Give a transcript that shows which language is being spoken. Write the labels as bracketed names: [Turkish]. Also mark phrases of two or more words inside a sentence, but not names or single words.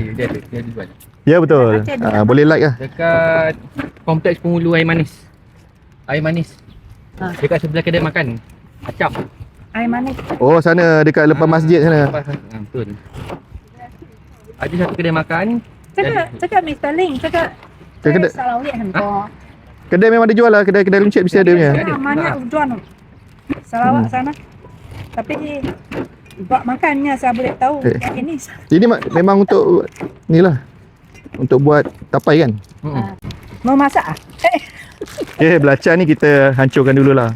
[Malay] Dia jual. Ya betul. Boleh like lah. Dekat kompleks penghulu air manis. Dekat sebelah kedai makan. Acap. Air manis. Oh sana dekat lepas masjid sana. Betul. Ada satu kedai makan. [Chinese] 这个 Mr. Ling 这个 [Malay] kedai [Chinese] 沙劳越很多。 [Malay] kedai memang ada jual lah. Kedai runcit mesti ada punya. Banyak jual Sarawak sana. Tapi buat makannya saya boleh tahu yang ini. Ini memang untuk ni lah. Untuk buat tapai kan. Mau masak Belacan ni kita hancurkan dulu lah.